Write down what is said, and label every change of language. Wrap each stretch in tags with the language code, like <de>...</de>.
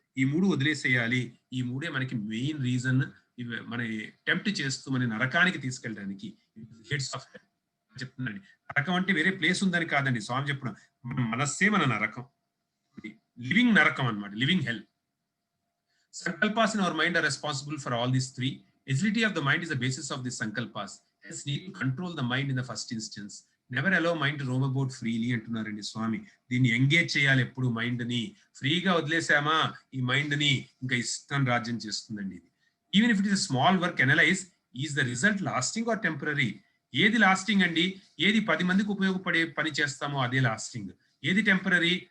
<te>ఈ 3 వదిలేసేయాలి. ఈ 3 మనకి మెయిన్ రీజన్, మన టెంప్ట్ చేస్తూ మన నరకానికి తీసుకెళ్ళడానికి హెడ్స్ ఆఫ్ చెప్తున్నాండి. నరకం అంటే వేరే ప్లేస్ ఉందని కాదండి, స్వామి చెప్పిన మన మనస్సే మన నరకం, లివింగ్ నరకం అన్నమాట, living hell.</te> <en>Sankalpas in our mind are responsible for all these 3. Agility of the mind is the basis of these sankalpas. Hence need to control the mind in the first instance. Never allow mind to roam about freely</en> <te>అంటున్నారండి స్వామి. దీన్ని engage చేయాలి ఎప్పుడు, mind ని ఫ్రీగా వదిలేసామా ఈ mind ని ఇంకా ఇష్టం రాజ్యం చేస్తుందండి. ఇది</te> <en>Even if it is small work analyse, is the result lasting or temporary?</en> <te>ఏది లాస్టింగ్ అండి? ఏది 10 మందికి ఉపయోగపడే పని చేస్తామో అదే లాస్టింగ్. ఏది టెంపరరీ?</te>